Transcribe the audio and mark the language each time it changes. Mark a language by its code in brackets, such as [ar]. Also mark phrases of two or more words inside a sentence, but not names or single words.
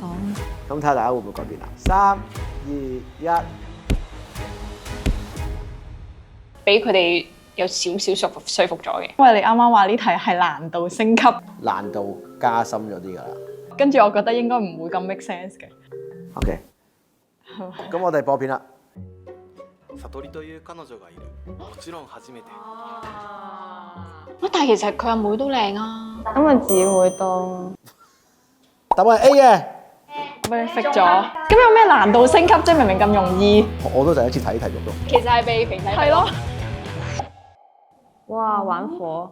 [yue] 咁睇下大家會唔會改變啦？3、2、1，俾佢哋有少少說服咗嘅。因為你啱啱話呢題係難度升級，難度加深咗啲㗎啦。跟住我覺得應該唔會咁 [en] make sense [yue] 嘅。 OK，咁我哋播片啦。 [ja] 悟りという彼女がいる。もちろん初めて。 [yue] 但係其實佢阿妹都靚啊。咁啊姊妹多，答案係 A 嘅，俾你識咗。咁有咩難度升級啫？明明咁容易。我都第一次睇呢題目咯。其實係被肥仔係咯。哇，玩火！